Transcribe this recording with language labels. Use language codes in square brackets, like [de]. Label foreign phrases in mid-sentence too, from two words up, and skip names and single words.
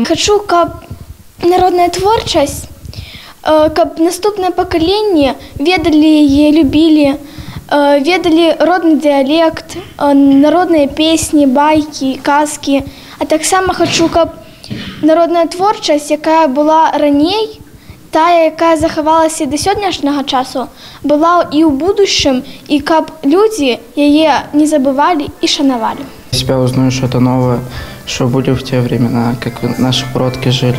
[be] Хачу, каб народная творчасць, каб наступнае пакаленне ведалі яе, любілі, ведалі родны дыялект, народныя песні, байкі, казкі. А таксама хачу, каб народная творчасць, якая была раней, тая, якая захавалася да сённяшняга часу, была і ў будучым, і каб людзі яе не забывалі і шанавалі. [ru] Себя узнаю что-то новое, что были в те времена, как наши продки жили.